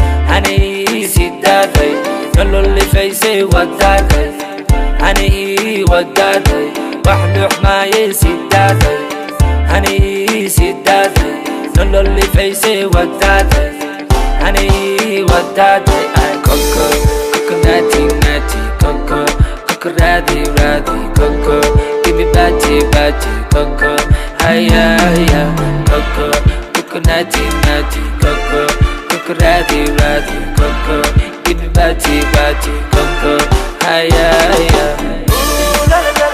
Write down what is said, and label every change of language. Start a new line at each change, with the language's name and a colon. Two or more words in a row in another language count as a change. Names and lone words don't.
Somali: Hani sii daaday. Nolol lifaysay waa daaday. Hani waa daaday. Wax dhux maaye sii daaday. Hani sii daaday. Nolol lifaysay waa daaday. Hani waa daaday. Ay, koko, koko, nati, nati, koko, koko, radi, radi, koko,
English: give me bati, bati, koko, ay, ay, ay, koko, koko, nati, nati, koko, koko, radi, radi, koko, give me bati, bati, koko, ay, ay, ay.